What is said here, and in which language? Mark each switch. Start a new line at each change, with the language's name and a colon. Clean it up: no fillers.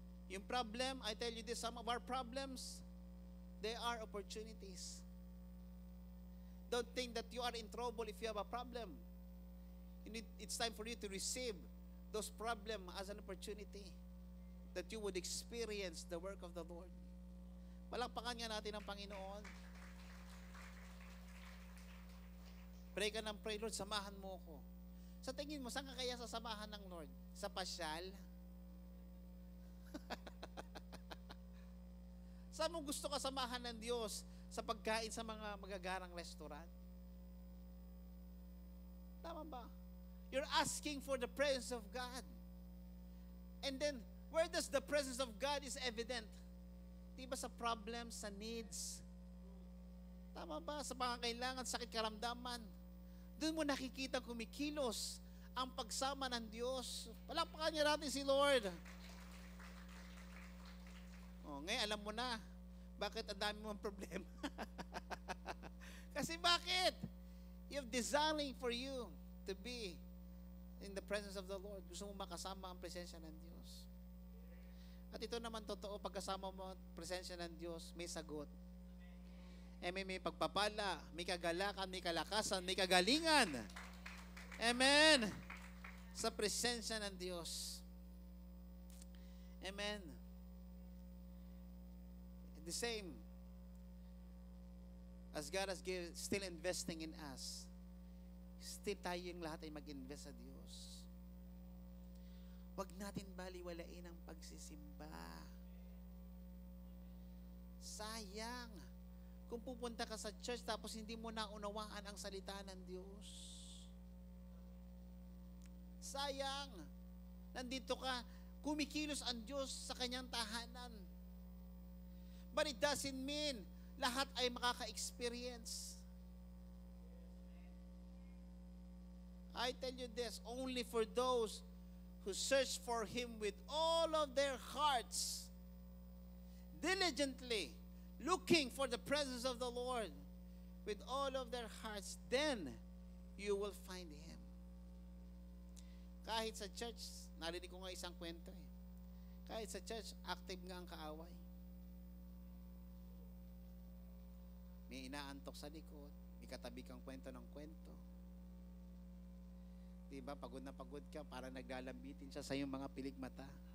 English: Yung problem, I tell you this, some of our problems, they are opportunities. Don't think that you are in trouble if you have a problem. It's time for you to receive those problems as an opportunity that you would experience the work of the Lord.
Filipino: Palakpakan nga natin ang Panginoon. Pray ka ng pray, Lord, samahan mo ko. Sa tingin mo, saan ka kaya sasamahan ng Lord? Sa pasyal? Saan mo gusto ka samahan ng Diyos? Sa pagkain sa mga magagarang restaurant? Tama ba?
English: You're asking for the presence of God. And then, where does the presence of God is evident?
Filipino: Di ba sa problems, sa needs? Tama ba? Sa pangangailangan, sakit, karamdaman. Doon mo nakikita kumikilos ang pagsama ng Diyos. Palakpakan niya natin si Lord. Ngayon alam mo na bakit ang dami mong problema. Kasi bakit?
English: You have desiring for you to be in the presence of the Lord.
Filipino: Gusto mo makasama ang presensya ng Diyos. At ito naman totoo, pagkasama mo ang presensya ng Diyos, may sagot. May pagpapala, may kagalakan, may kalakasan, may kagalingan. Amen. Sa presensya ng Diyos. Amen.
English: The same as God has still investing in us, still
Filipino: tayong lahat ay mag-invest sa Diyos. Huwag natin baliwalain ang pagsisimba. Sayang kung pupunta ka sa church tapos hindi mo naunawaan ang salita ng Diyos. Sayang. Nandito ka, kumikilos ang Diyos sa kanyang tahanan.
English: But it doesn't mean
Filipino: lahat ay makaka-experience.
English: I tell you this, only for those who search for Him with all of their hearts, diligently, looking for the presence of the Lord with all of their hearts, then you will find Him.
Filipino: Kahit sa church, narinig ko nga isang kwento eh. Kahit sa church, active nga ang kaaway. May inaantok sa likod, may katabi kang kwento ng kwento. Diba, pagod na pagod ka, parang naglalambitin siya sa iyong mga piligmata.